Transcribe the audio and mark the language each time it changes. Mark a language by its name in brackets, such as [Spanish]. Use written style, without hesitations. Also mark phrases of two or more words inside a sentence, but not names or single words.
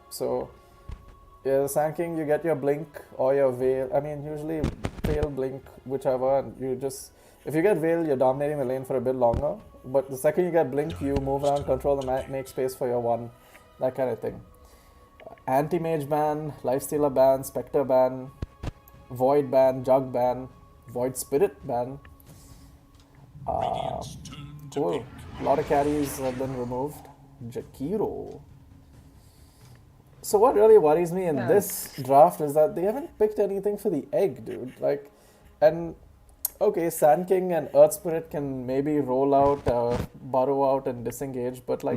[English] So, yeah, Sand King, you get your blink or your veil. I mean, usually veil, blink, whichever, and you just if you get veil, you're dominating the lane for a bit longer. But the second you get blink, you move around, control the map, make space for your one, that kind of thing. Anti-mage ban, lifestealer ban, spectre ban, void ban, jug ban, void spirit ban. Radiant's turn to Cool. pick. A lot of carries have been removed. Jakiro. So what really worries me in this draft is that they haven't picked anything for the egg, dude. Like, and okay, Sand King and Earth Spirit can maybe roll out, burrow out, and disengage, but like,